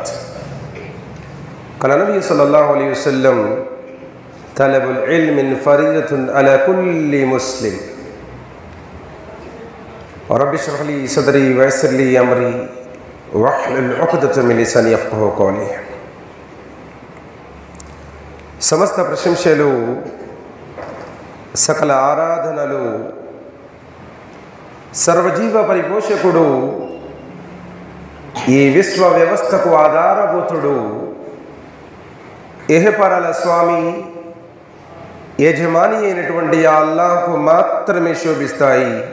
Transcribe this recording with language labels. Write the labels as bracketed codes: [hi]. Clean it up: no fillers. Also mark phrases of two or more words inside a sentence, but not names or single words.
[ar] قال النبي صلى الله عليه وسلم طلب العلم فريضة على كل مسلم. رب اشرح لي صدري ويسر لي أمري واحلل عقدة من لساني يفقهوا قولي. [te] సమస్త ప్రశంసలు సకల ఆరాధనలు సర్వజీవ పరిపోషకుడు ఈ విశ్వ వ్యవస్థకు ఆధారభూతుడు ఏహపరాల స్వామి యజమాని అయినటువంటి అల్లాహ్కు మాత్రమే శోభిస్తాయి.